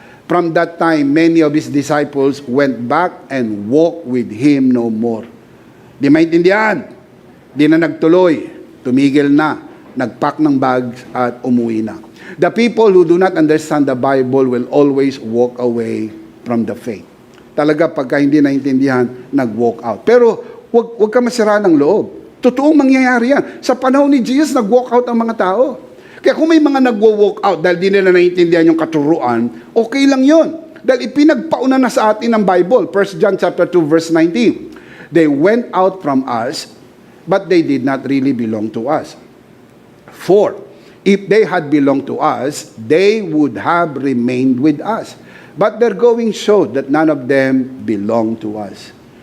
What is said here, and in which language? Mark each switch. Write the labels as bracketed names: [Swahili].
[English] From that time, many of his disciples went back and walked with him no more. [Filipino] Di maintindihan. Di na nagtuloy. Tumigil na. Nagpack ng bags at umuwi na. [English] The people who do not understand the Bible will always walk away from the faith. [Filipino] Talaga pagka hindi naintindihan, nag-walk out. Pero wag ka masira ng loob. Totoong mangyayari yan. Sa panahon ni Jesus, nag-walk out ang mga tao. Kaya kung may mga nag-walk out dahil di nila naintindihan yung katuruan, okay lang yun. Dahil ipinagpauna na sa atin ng Bible. [English] 1 John chapter 2 verse 19. They went out from us, but they did not really belong to us. For if they had belonged to us, they would have remained with us. But their going showed that none of them belonged to us.